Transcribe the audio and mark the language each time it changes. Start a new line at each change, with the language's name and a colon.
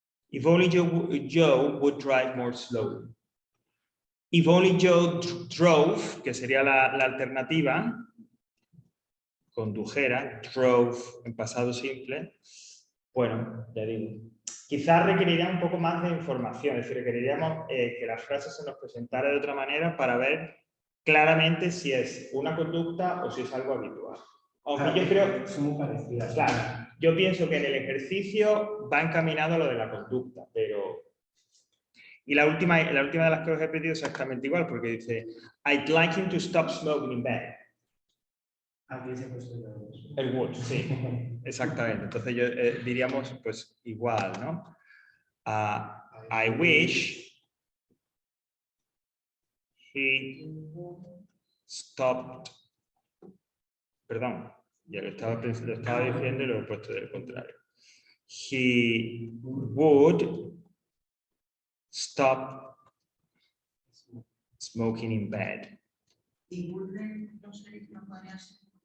English: If only Joe would drive more slowly. If only Joe drove,
Spanish: que sería la alternativa, condujera, drove en pasado simple, bueno, ya digo, quizás requeriría un poco más de información, es decir, requeriríamos que la frase se nos presentara de otra manera para ver claramente si es una conducta o si es algo habitual. Aunque claro, yo creo, son muy parecidas. Claro, yo pienso que en el ejercicio va encaminado a lo de la conducta, pero Y la última de las que os he pedido es exactamente igual, porque dice,
English: I'd like him to stop smoking in bed.
Spanish: Aquí se ha puesto El would, sí, exactamente. Entonces yo diríamos pues igual, ¿no?
English: I wish he stopped.
Spanish: Perdón, ya lo estaba diciendo y lo he puesto del contrario.
English: He would stop smoking in bed.
Spanish: Y Burden, no sé, no podría ser.